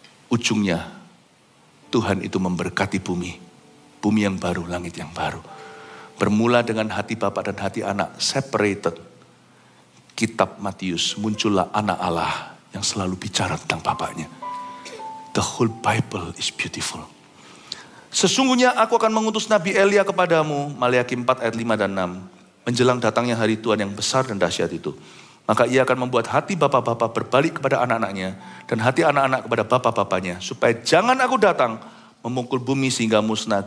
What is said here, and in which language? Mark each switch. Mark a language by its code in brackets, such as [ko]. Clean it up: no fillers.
[id] Ujungnya, Tuhan itu memberkati bumi. Bumi yang baru, langit yang baru. Bermula dengan hati Bapa dan hati Anak, separated. Kitab Matius, muncullah Anak Allah yang selalu bicara tentang Bapaknya. [en] The whole Bible is beautiful. [id] Sesungguhnya aku akan mengutus Nabi Elia kepadamu. Maleaki 4 ayat 5 dan 6. Menjelang datangnya hari Tuhan yang besar dan dahsyat itu. Maka ia akan membuat hati bapa-bapa berbalik kepada anak-anaknya. Dan hati anak-anak kepada bapa-bapanya. Supaya jangan aku datang memukul bumi sehingga musnah.